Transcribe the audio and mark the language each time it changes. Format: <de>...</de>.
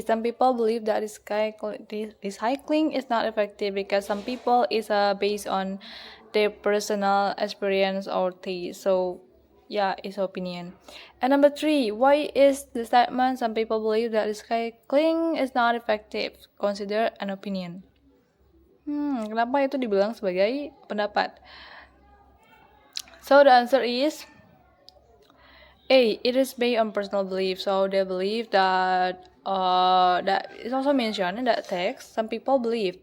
<en>Some people believe that recycling is not effective because some people is based on their personal experience or taste. So yeah, it's opinion. And number 3, why is the statement some people believe that recycling is not effective considered an opinion?</en> <id>Kenapa itu dibilang sebagai pendapat?</id> <en>So the answer is A. It is based on personal belief. So they believe that that is also mentioned in that text. Some people believe.</en>